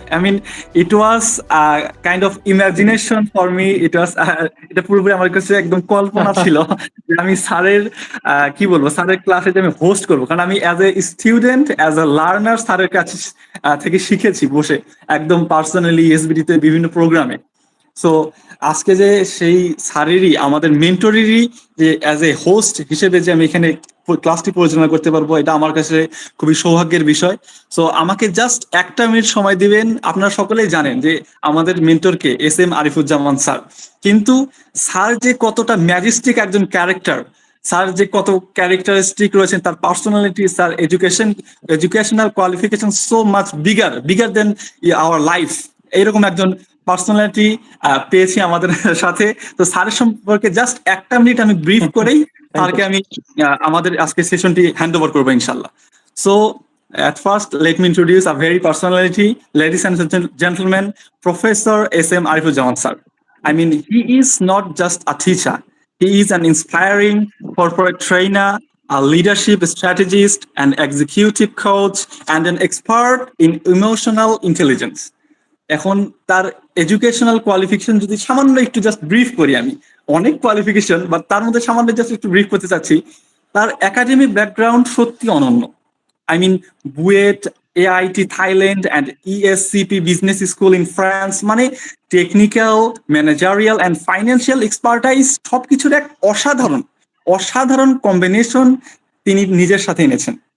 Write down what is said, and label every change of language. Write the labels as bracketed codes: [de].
[en] I mean, it was a kind of imagination for me. It was [bn] এটা পুরোপুরি আমার কাছে একদম কল্পনা ছিল যে আমি স্যারের কি বলবো স্যারের ক্লাসে যে আমি হোস্ট করবো, কারণ আমি [en] as a student as a learner [bn] স্যারের কাছে থেকে শিখেছি বসে একদম পার্সোনালি এসবিডিতে বিভিন্ন প্রোগ্রামে। সো আজকে যে সেই স্যারেরই আমাদের মেন্টরেরই যে [en] as a host [bn] হিসেবে যে আমি এখানে ক্লাসটি পরিচালনা করতে পারবো, এটা আমার কাছে খুবই সৌভাগ্যের বিষয়। সো আমাকে জাস্ট একটা মিনিট সময় দিবেন। আপনারা সকলেই জানেন যে আমাদের মেন্টরকে এস আরিফুজ্জামান স্যার, কিন্তু স্যার যে কতটা ম্যাজেস্টিক একজন ক্যারেক্টার, স্যার যে কত ক্যারেক্টারিস্টিক রয়েছেন, তার personality, sir educational qualification [en] so much bigger than our life, [bn] এইরকম একজন পার্সোনালিটি পেয়েছি আমাদের সাথে। তো স্যারের সম্পর্কে জাস্ট একটা মিনিট আমি ব্রিফ করেই স্যারকে আমি আমাদের আজকে সেশনটি হ্যান্ড ওভার করবো ইনশাল্লাহ। [en] So at first, let me introduce a very personality, ladies and gentlemen, Professor S.M. Arifuzjaman sir. I mean, he is not just a teacher. He is an inspiring corporate trainer, a leadership strategist, an executive coach, and an expert in emotional intelligence. [bn] এখন তার educational qualification যদি সামান্য একটু just brief করি, আমি অনেক qualification বা তার মধ্যে সামান্য জাস্ট একটু ব্রিফ করতে চাচ্ছি। তার একাডেমিক ব্যাকগ্রাউন্ড সত্যি অনন্য। [en] I mean, [bn] BUET, AIT Thailand and ESCP business school in France, মানে technical, managerial and financial expertise সবকিছুর এক অসাধারণ কম্বিনেশন তিনি নিজের সাথে এনেছেন।